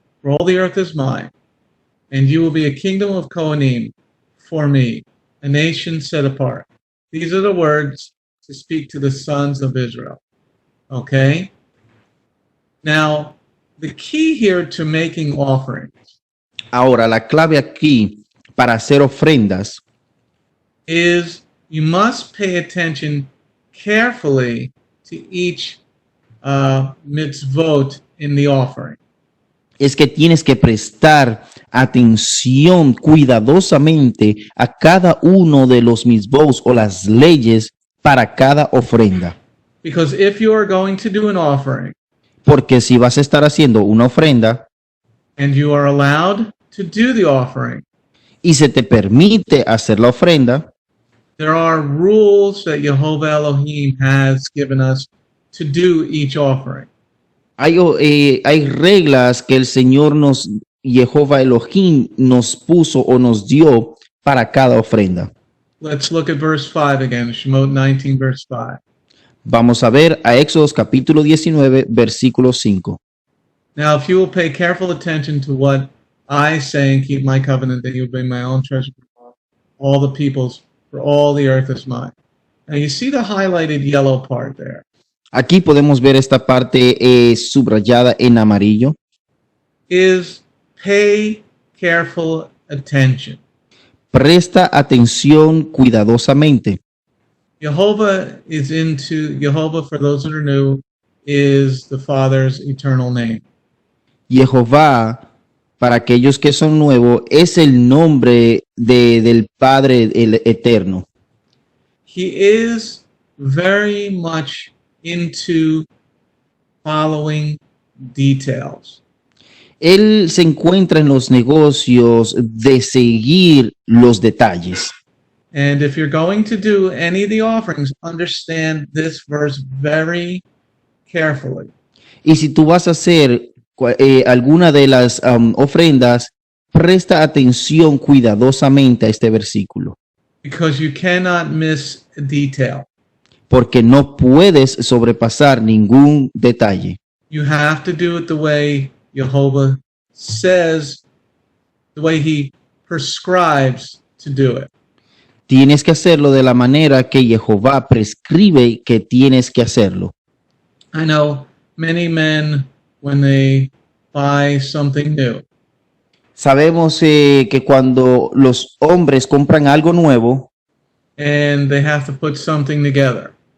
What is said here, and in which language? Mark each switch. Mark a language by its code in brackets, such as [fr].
[en] For all the earth is mine, and you will be a kingdom of Kohanim for me, a nation set apart. These are the words to speak to the sons of Israel. Okay. Now, the key here to making offerings [es] Ahora, la clave aquí para hacer ofrendas [en] is you must pay attention carefully to each mitzvot in the offering. [es] es que tienes que prestar atención cuidadosamente a cada uno de los mitzvot o las leyes para cada ofrenda. [en] Because if you are going to do an offering [es] Porque si vas a estar haciendo una ofrenda [en] and you are allowed to do the offering, [es] y se te permite hacer la ofrenda, [en] there are rules that Jehovah Elohim has given us to do each offering. [es] hay reglas que el Señor Jehová Elohim nos puso o nos dio para cada ofrenda. [en] Let's look at verse 5 again, Shemot 19, verse 5. [es] Vamos a ver a Éxodos capítulo 19, versículo 5. [en] Now, if you will pay careful attention to what I say and keep my covenant, then you will be my own treasure for all the peoples, for all the earth is mine. Now, you see the highlighted yellow part there. [es] Aquí podemos ver esta parte subrayada en amarillo. [en] Is pay careful attention. [es] Presta atención cuidadosamente. [en] Jehovah, for those that are new, is the Father's eternal name. [es] Jehová, para aquellos que son nuevos, es el nombre del Padre el Eterno. [en] He is very much into following details. [es] Él se encuentra en los negocios de seguir los detalles. [en] And if you're going to do any of the offerings, understand this verse very carefully. [es] Y si tú vas a hacer alguna de las ofrendas, presta atención cuidadosamente a este versículo, [en] Because you cannot miss a detail. [es] porque no puedes sobrepasar ningún detalle. [en] You have to do it the way Jehovah says, the way he prescribes to do it. [es] Tienes que hacerlo de la manera que Jehová prescribe que tienes que hacerlo. [en] I know many men, when they buy something new, [es] Sabemos que cuando los hombres compran algo nuevo [en] and they have to put something together,